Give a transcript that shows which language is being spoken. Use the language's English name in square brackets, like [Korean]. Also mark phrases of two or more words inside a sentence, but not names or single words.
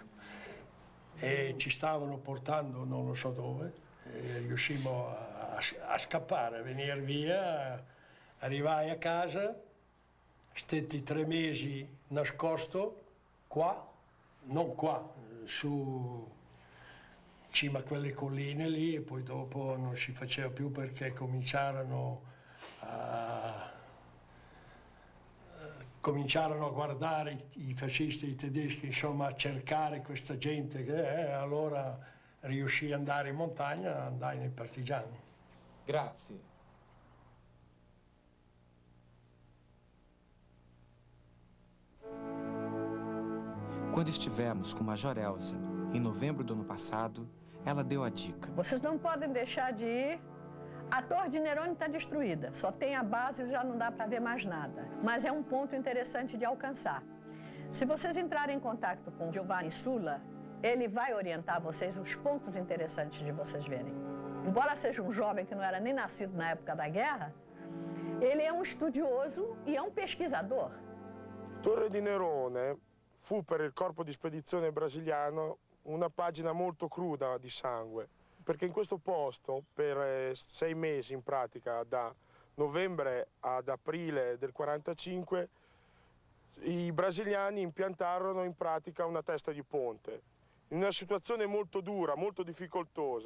[Italian] E ci stavano portando non lo so dove, e riuscimmo a scappare, a venire via, arrivai a casa, stetti 3 mesi nascosto, qua, non qua, su cima a quelle colline lì, e poi dopo non si faceva più perché cominciarono a guardare i fascisti, i tedeschi, insomma, a cercare questa gente allora riuscì ad andare in montagna, andai nei partigiani. Grazie. [Portuguese] Quando estivemos com Major Elza, em novembro do ano passado, ela deu a dica. Vocês não podem deixar de ir. A Torre de Nerone está destruída, só tem a base e já não dá para ver mais nada. Mas é um ponto interessante de alcançar. Se vocês entrarem em contato com Giovanni Sulla, ele vai orientar vocês os pontos interessantes de vocês verem. Embora seja um jovem que não era nem nascido na época da guerra, ele é um estudioso e é um pesquisador. [Italian] Torre di Nerone fu per il corpo di spedizione brasiliano una pagina molto cruda di sangue, perché in questo posto per 6 mesi in pratica, da novembre ad aprile del 45, i brasiliani impiantarono in pratica una testa di ponte, in una situazione molto dura, molto difficoltosa.